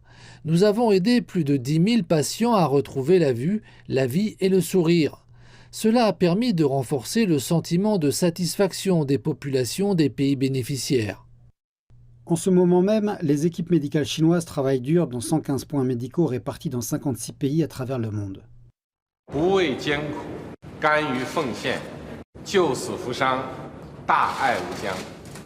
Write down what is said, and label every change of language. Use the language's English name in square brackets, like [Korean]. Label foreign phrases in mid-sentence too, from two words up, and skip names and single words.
[French] Nous avons aidé plus de 10 000 patients à retrouver la vue, la vie et le sourire. Cela a permis de renforcer le sentiment de satisfaction des populations des pays bénéficiaires. En ce moment même, les équipes médicales chinoises travaillent dur dans 115 points médicaux répartis dans 56 pays à travers le monde. [Chinese] 不畏艰苦，甘于奉献，救死扶伤，大爱无疆。